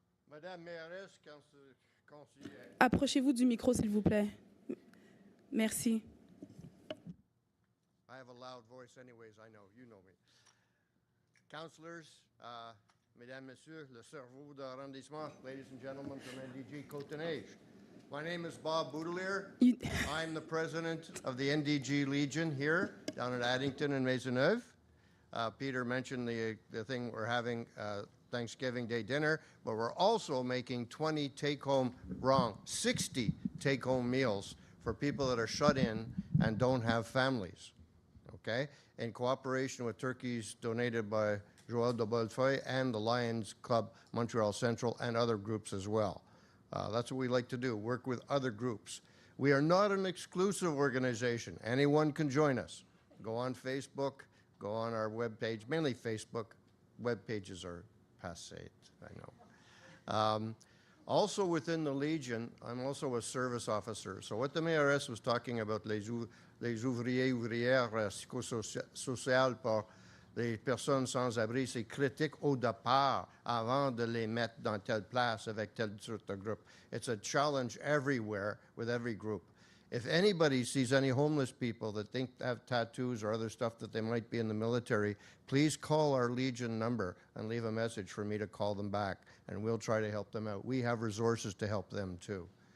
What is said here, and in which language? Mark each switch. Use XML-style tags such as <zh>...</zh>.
<fr>Madame Mairesse, conseillère. Approchez-vous du micro, s'il vous plaît. Merci.</fr> <en>I have a loud voice anyways, I know, you know me. Councillors,</en> <fr>Mesdames, Messieurs, le cerveau d'arrondissement,</fr> <en>ladies and gentlemen from NDG Côte-Neige. My name is Bob Boudelier. I'm the president of the NDG Legion here down at Addington and Maisonneuve. Peter mentioned the thing we're having Thanksgiving Day dinner, but we're also making 60 take-home meals for people that are shut in and don't have families, okay? In cooperation with turkeys donated by Joël de Bellefeuille and the Lions Club Montreal Central and other groups as well. That's what we like to do, work with other groups. We are not an exclusive organization. Anyone can join us. Go on Facebook, go on our webpage, mainly Facebook. Web pages are passé, I know. Also within the Legion, I'm also a service officer. So what the mayoress was talking about,</en> <fr>les ouvriers, ouvrières psychosociales par les personnes sans abri, c'est critique au départ avant de les mettre dans telle place avec tel sorte de groupe.</fr> <en>It's a challenge everywhere with every group. If anybody sees any homeless people that think they have tattoos or other stuff that they might be in the military, please call our Legion number and leave a message for me to call them back, and we'll try to help them out. We have resources to help them too.</en>